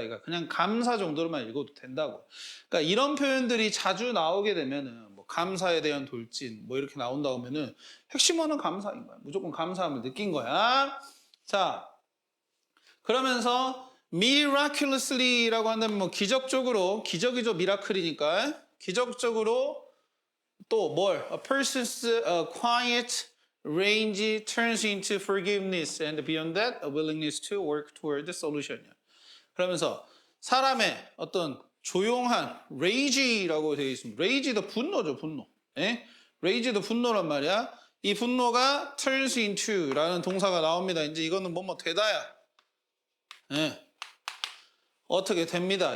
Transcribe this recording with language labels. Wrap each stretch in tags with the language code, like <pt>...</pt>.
<ko>그러니까 그냥 감사 정도로만 읽어도 된다고. 그러니까 이런 표현들이 자주 나오게 되면은 뭐 감사에 대한 돌진 뭐 이렇게 나온다고 하면은 핵심어는 감사인 거야. 무조건 감사함을 느낀 거야. 자, 그러면서 miraculously라고 한다면 뭐 기적적으로, 기적이죠. 미라클이니까. 기적적으로 또 뭘?</ko> <en>A person's quiet range turns into forgiveness and beyond that a willingness to work toward the solution.</en> <ko>그러면서 사람의 어떤 조용한 rage라고 되어 있습니다. rage도 분노죠, 분노. 예? rage도 분노란 말이야. 이 분노가 turns into라는 동사가 나옵니다. 이제 이거는 뭐뭐 되다야. 예. 어떻게 됩니다.</ko>